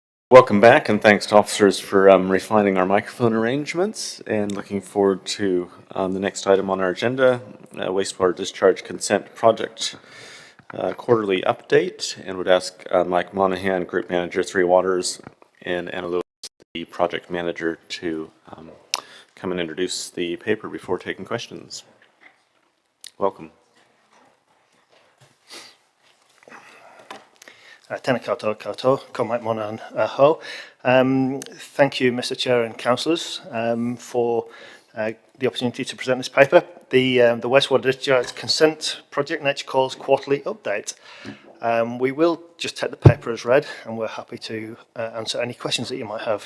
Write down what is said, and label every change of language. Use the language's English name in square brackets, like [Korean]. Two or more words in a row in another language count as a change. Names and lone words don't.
[English] Welcome back, and thanks to officers for refining our microphone arrangements, and looking forward to the next item on our agenda, wastewater discharge consent project quarterly update, and would ask Mike Monahan, Group Manager, Three Waters, and Anna Lewis, the Project Manager, to come and introduce the paper before taking questions. Welcome. [Māori] Tēnā koutou koutou, ko Mike Monahan ho. [English] Thank you, Mr. Chair and councillors, for the opportunity to present this paper. The Wastewater Discharge Consent Project Nature Calls Quarterly Update. We will just take the paper as read, and we're happy to answer any questions that you might have.